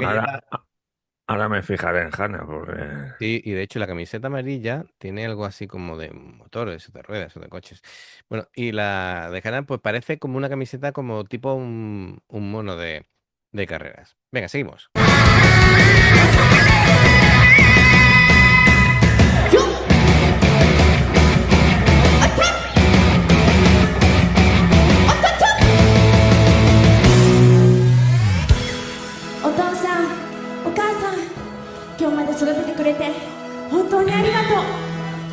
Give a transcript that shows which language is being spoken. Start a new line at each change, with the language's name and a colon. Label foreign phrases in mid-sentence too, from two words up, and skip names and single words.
Spanish: que lleva, ahora me fijaré en Hannah, porque... sí, y de hecho la camiseta amarilla tiene algo así como de motores, de ruedas o de coches. Bueno, y la de Hannah pues parece como una camiseta como tipo un mono de carreras. Venga, seguimos.
Japanese: お父さん、お母さん、今日まで育ててくれて本当にありがとう。